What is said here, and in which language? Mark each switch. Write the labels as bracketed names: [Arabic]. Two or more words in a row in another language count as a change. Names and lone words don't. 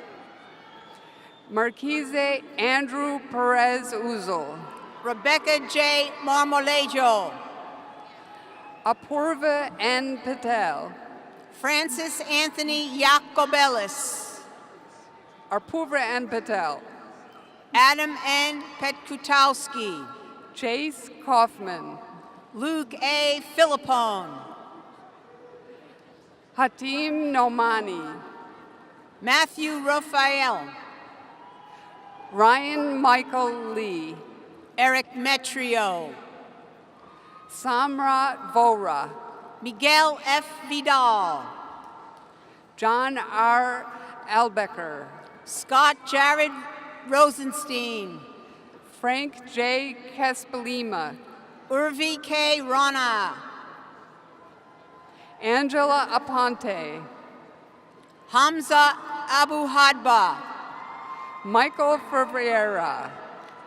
[English] Marquise Andrew Perez Uzel, Rebecca J. Marmolejo, Apurva N. Patel, Francis Anthony Yacobelis, Apurva N. Patel, Adam N. Petkutowski, Chase Kaufman, Luke A. Philippone, Hatim Nomani, Matthew Raphael, Ryan Michael Lee, Eric Metrio, Samrat Vora, Miguel F. Vidal, John R. Albecker, Scott Jared Rosenstein, Frank J. Caspelima, Urvi K. Rana, Angela Aponte, Hamza Abu Hadba, Michael Ferreira,